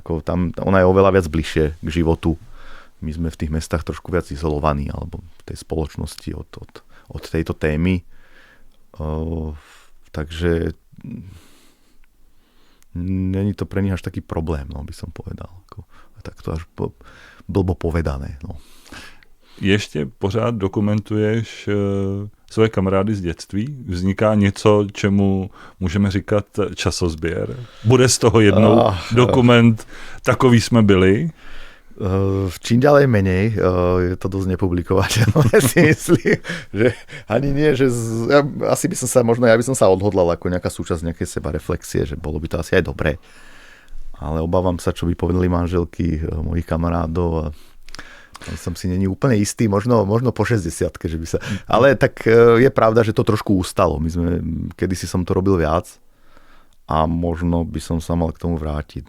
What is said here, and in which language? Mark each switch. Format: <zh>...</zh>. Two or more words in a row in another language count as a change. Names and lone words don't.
<sk>Ako tam, ona je oveľa viac bližšie k životu. My sme v tých mestách trošku viac izolovaní, alebo v tej spoločnosti od tejto témy. Takže není to pre nich až taký problém, no, by som povedal. Tak to až blbo povedané. No.</sk> <cs>Ještě pořád dokumentuješ své kamarády z dětství? Vzniká něco, čemu můžeme říkat časozběr? Bude z toho jednou dokument Takový jsme byli?</cs> <sk>Čím ďalej menej, je to dosť nepublikovateľné, si myslím, že ani nie, že asi by som sa, možno ja by som sa odhodlal ako nejaká súčasť nejakej sebareflexie, že bolo by to asi aj dobré, ale obávam sa, čo by povedali manželky mojich kamarádov a som si není úplne istý, možno po 60-ke, že by sa, ale tak je pravda, že to trošku ustalo, kedysi som to robil viac, a možno by som sa mal k tomu vrátiť.</sk>